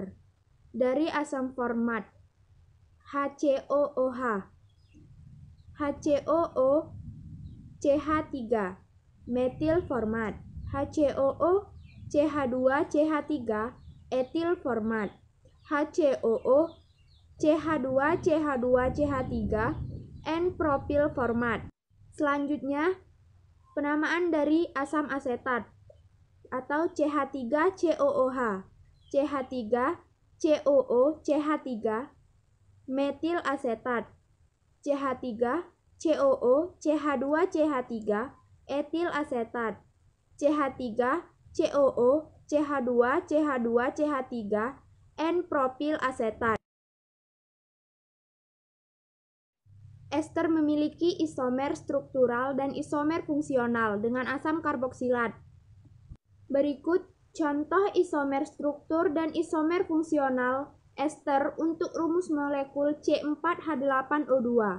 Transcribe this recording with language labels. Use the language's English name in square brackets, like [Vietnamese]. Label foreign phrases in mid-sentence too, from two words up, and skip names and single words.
[Indonesian] Dari asam format HCOOH, HCOO CH3, metil format HCOO CH2CH3, etil format HCOO CH2CH2CH3, N-propil format. Selanjutnya, penamaan dari asam asetat atau CH3COOH, CH3COO CH3, metil asetat, CH3COO CH2CH3, etil asetat, CH3COO CH2CH2CH3, N-propil asetat. Ester memiliki isomer struktural dan isomer fungsional dengan asam karboksilat. Berikut contoh isomer struktur dan isomer fungsional ester untuk rumus molekul C4H8O2.